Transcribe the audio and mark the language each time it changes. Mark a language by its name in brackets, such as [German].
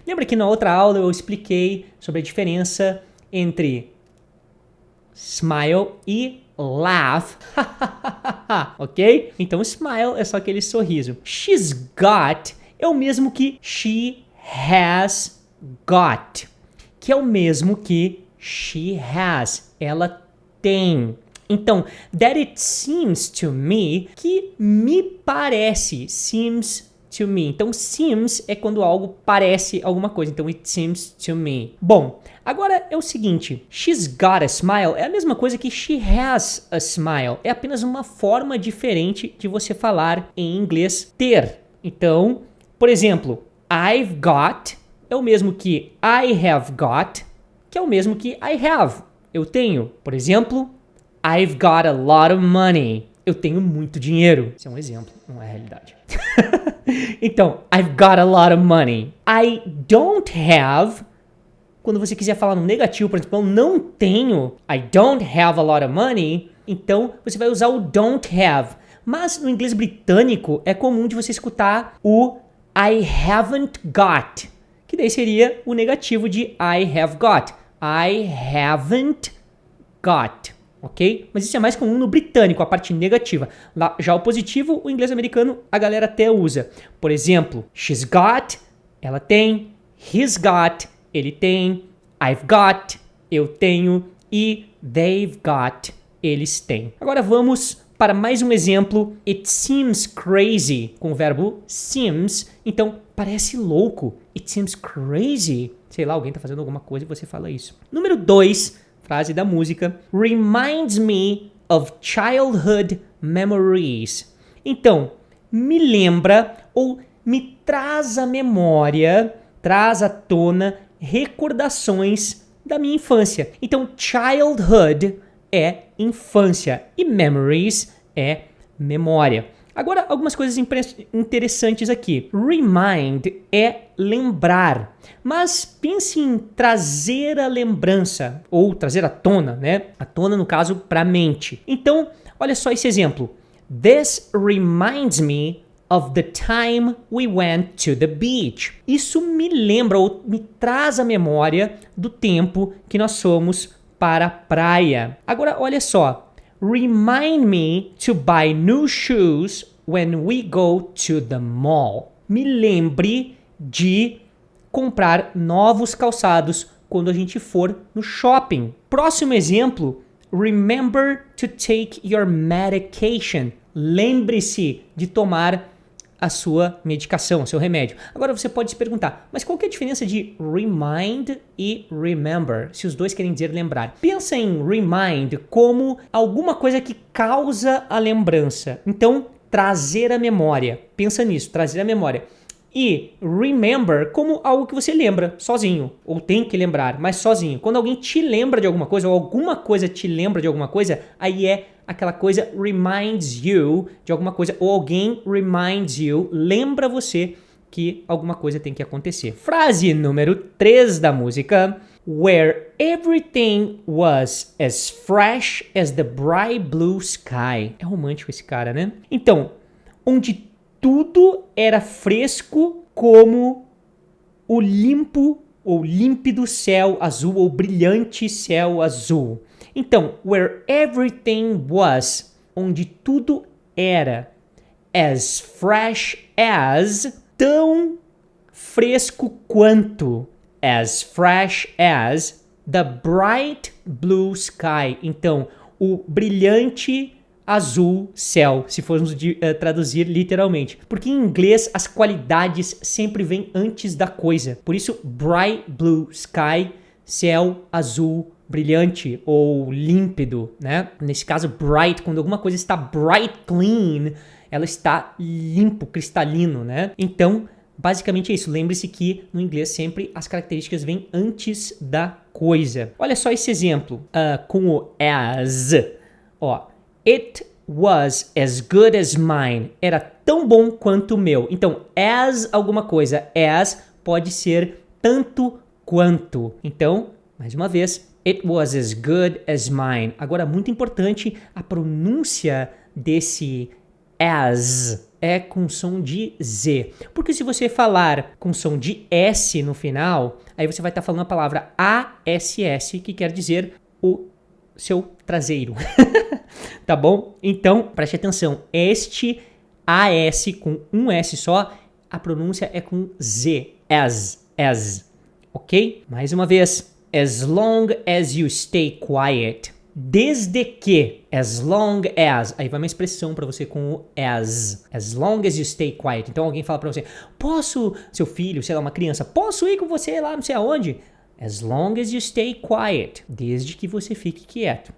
[Portuguese] Lembra que na outra aula eu expliquei sobre a diferença entre smile e laugh, ok? Então smile é só aquele sorriso. [English] She's got [Portuguese] é o mesmo que [English] she has got, [Portuguese] que é o mesmo que [English] she has, [Portuguese] ela tem. [English] Então, that it seems to me, [Portuguese] que me parece, [English] seems to me. [Portuguese] Então, seems é quando algo parece alguma coisa. Então, [English] it seems to me. [Portuguese] Bom, agora é o seguinte. [English] She's got a smile [Portuguese] é a mesma coisa que [English] she has a smile. [Portuguese] É apenas uma forma diferente de você falar em inglês ter. Então, por exemplo, [English] I've got [Portuguese] é o mesmo que [English] I have got, [Portuguese] que é o mesmo que [English] I have. [Portuguese] Eu tenho. Por exemplo, [English] I've got a lot of money. [Portuguese] Eu tenho muito dinheiro. Isso é um exemplo, não é a realidade. [English] Então, I've got a lot of money. I don't have, [Portuguese] quando você quiser falar no negativo, por exemplo, eu não tenho, [English] I don't have a lot of money, [Portuguese] então você vai usar o [English] don't have. [Portuguese] Mas no inglês britânico é comum de você escutar o [English] I haven't got, [Portuguese] que daí seria o negativo de [English] I have got. I haven't got. Ok? [Portuguese] Mas isso é mais comum no britânico, a parte negativa. Lá, já o positivo, o inglês americano, a galera até usa. Por exemplo, [English] she's got, [Portuguese] ela tem. [English] He's got, [Portuguese] ele tem. [English] I've got, [Portuguese] eu tenho. E [English] they've got, [Portuguese] eles têm. Agora vamos para mais um exemplo. [English] It seems crazy, [Portuguese] com o verbo seems. Então, parece louco. [English] It seems crazy. [Portuguese] Sei lá, alguém tá fazendo alguma coisa e você fala isso. Número 2. Frase da música. [English] Reminds me of childhood memories. [Portuguese] Então, me lembra ou me traz à memória, traz à tona recordações da minha infância. Então, childhood é infância e memories é memória. Agora, algumas coisas interessantes aqui. Remind é lembrar, mas pense em trazer a lembrança, ou trazer à tona, né? À tona, no caso, para a mente. Então, olha só esse exemplo. [English] This reminds me of the time we went to the beach. [Portuguese] Isso me lembra ou me traz a memória do tempo que nós fomos para a praia. Agora, olha só. [English] Remind me to buy new shoes when we go to the mall. [Portuguese] Me lembre de comprar novos calçados quando a gente for no shopping. Próximo exemplo. [English] Remember to take your medication. [Portuguese] Lembre-se de tomar a sua medicação, o seu remédio. Agora você pode se perguntar, mas qual que é a diferença de remind e remember, se os dois querem dizer lembrar? Pensa em remind como alguma coisa que causa a lembrança. Então, trazer a memória. Pensa nisso, trazer a memória. E remember como algo que você lembra sozinho, ou tem que lembrar, mas sozinho. Quando alguém te lembra de alguma coisa, ou alguma coisa te lembra de alguma coisa, aí é aquela coisa [English] reminds you [Portuguese] de alguma coisa, ou alguém reminds you, lembra você que alguma coisa tem que acontecer. Frase número 3 da música. [English] Where everything was as fresh as the bright blue sky. [Portuguese] É romântico esse cara, né? Então, onde tudo era fresco como o limpo ou límpido céu azul ou brilhante céu azul. Então, [English] where everything was, [Portuguese] onde tudo era, [English] as fresh as, [Portuguese] tão fresco quanto, [English] as fresh as the bright blue sky. [Portuguese] Então, o brilhante azul céu, se formos traduzir literalmente. Porque em inglês as qualidades sempre vêm antes da coisa. Por isso, [English] bright blue sky, [Portuguese] céu azul brilhante ou límpido, né? Nesse caso, bright, quando alguma coisa está bright clean, ela está limpo, cristalino, né? Então, basicamente é isso. Lembre-se que no inglês sempre as características vêm antes da coisa. Olha só esse exemplo com o as. Ó, [English] it was as good as mine. [Portuguese] Era tão bom quanto o meu. Então, as alguma coisa. As pode ser tanto quanto. [English] Então, [Portuguese] mais uma vez, [English] it was as good as mine. [Portuguese] Agora, muito importante, a pronúncia desse as é com som de Z. Porque se você falar com som de S no final, aí você vai estar falando a palavra ASS, que quer dizer o seu traseiro. Tá bom? Então, preste atenção. Este AS com um S só, a pronúncia é com Z. As. Ok? Mais uma vez. [English] As long as you stay quiet. [Portuguese] Desde que, [English] as long as, [Portuguese] aí vai uma expressão para você com o [English] as long as you stay quiet. [Portuguese] Então alguém fala para você, posso, seu filho, sei lá, uma criança, posso ir com você lá não sei aonde? [English] As long as you stay quiet, [Portuguese] desde que você fique quieto.